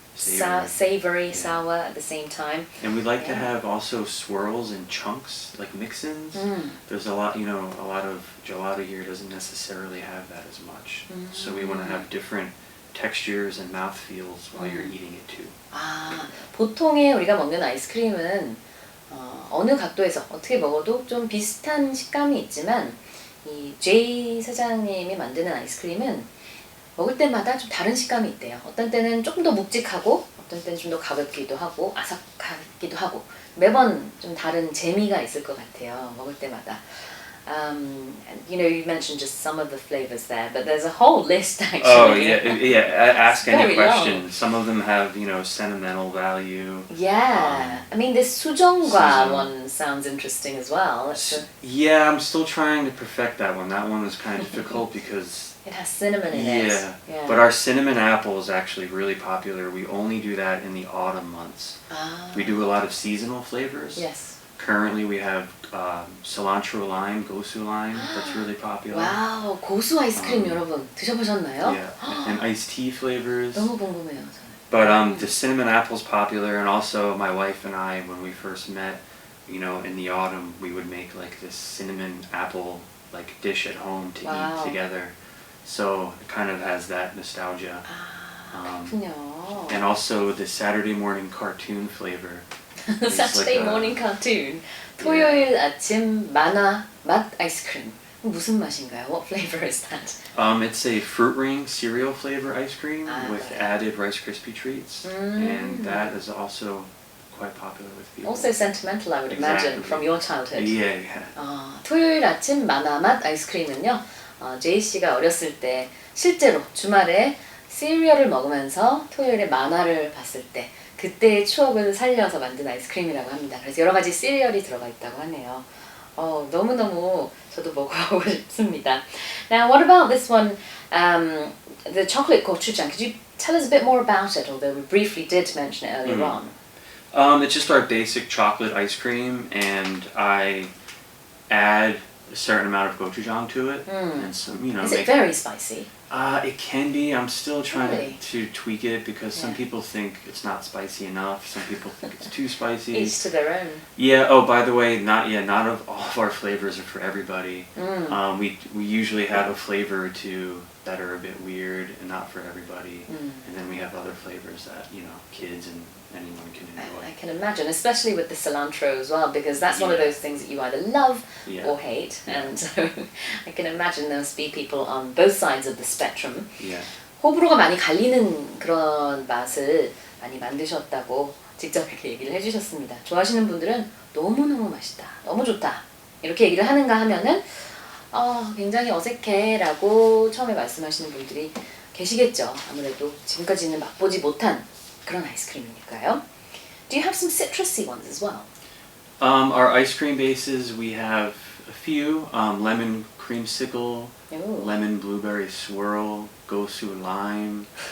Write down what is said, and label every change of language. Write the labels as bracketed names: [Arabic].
[English] Savory, sour at the same time. And we like to have also swirls and chunks, like mix-ins. There's a lot of gelato here doesn't necessarily have that as much. So we want to have different textures and mouthfeels while you're eating it too. [Korean] 보통의 우리가 먹는 아이스크림은 어느 각도에서 어떻게 먹어도 좀 비슷한 식감이 있지만 이 제이 사장님이 만드는 아이스크림은 먹을 때마다 좀 다른 식감이 있대요. 어떤 때는 조금 더 묵직하고 어떤 때는 좀 더 가볍기도 하고 아삭하기도 하고 매번 좀 다른 재미가 있을 것 같아요. 먹을 때마다. [English] And, you mentioned just some of the flavors there, but there's a whole list actually. Oh yeah. Ask any question. Some of them have sentimental value. Yeah, I mean this 수정과 one sounds interesting as well. Yeah, I'm still trying to perfect that one. That one is kind of difficult because it has cinnamon in it. Yeah, but our cinnamon apple is actually really popular. We only do that in the autumn months. We do a lot of seasonal flavors. Yes. Currently we have cilantro lime, gosu lime. That's really popular. [Korean] 와우, 고수 아이스크림 여러분 드셔보셨나요? [English] Yeah, and iced tea flavors. [Korean] 너무 궁금해요. 저는. [English] But the cinnamon apple's popular, and also my wife and I, when we first met, in the autumn, we would make like this cinnamon apple like dish at home to eat together. So it kind of has that nostalgia. [Korean] 그렇군요. [English] And also the Saturday morning cartoon flavor. Saturday morning cartoon. [Korean] 토요일 아침 만화 맛 아이스크림. 무슨 맛인가요? [English] What flavor is that? It's a fruit ring cereal flavor ice cream with added Rice Krispie treats, and that is also quite popular with people. Also sentimental, I would imagine, from your childhood. Yeah. [Korean] 토요일 아침 만화 맛 아이스크림은요. 제이 씨가 어렸을 때 실제로 주말에 시리얼을 먹으면서 토요일에 만화를 봤을 때 그때의 추억을 살려서 만든 아이스크림이라고 합니다. 그래서 여러 가지 시리얼이 들어가 있다고 하네요. 너무너무 저도 먹어보고 싶습니다. [English] Now, what about this one, the chocolate gochujang? Could you tell us a bit more about it, although we briefly did mention it earlier on? It's just our basic chocolate ice cream, and I add a certain amount of gochujang to it, and some, Is it very spicy? It can be. I'm still trying Really? to tweak it because some people think it's not spicy enough. Some people think it's too spicy. Each to their own. Yeah. Oh, by the way, not of all of our flavors are for everybody. We usually have a flavor or two that are a bit weird and not for everybody, and then we have other flavors that kids and anyone can enjoy. I can imagine, especially with the cilantro as well, because that's one of those things that you either love or hate, and so I can imagine there must be people on both sides of the spectrum. Yeah. [Korean] 호불호가 많이 갈리는 그런 맛을 많이 만드셨다고 직접 이렇게 얘기를 해주셨습니다. 좋아하시는 분들은 너무너무 맛있다, 너무 좋다 이렇게 얘기를 하는가 하면은 굉장히 어색해라고 처음에 말씀하시는 분들이 계시겠죠. 아무래도 지금까지는 맛보지 못한 그런 아이스크림이니까요. [English] Do you have some citrusy ones as well? Our ice cream bases, we have a few. Lemon creamsicle, lemon blueberry swirl, gosu lime.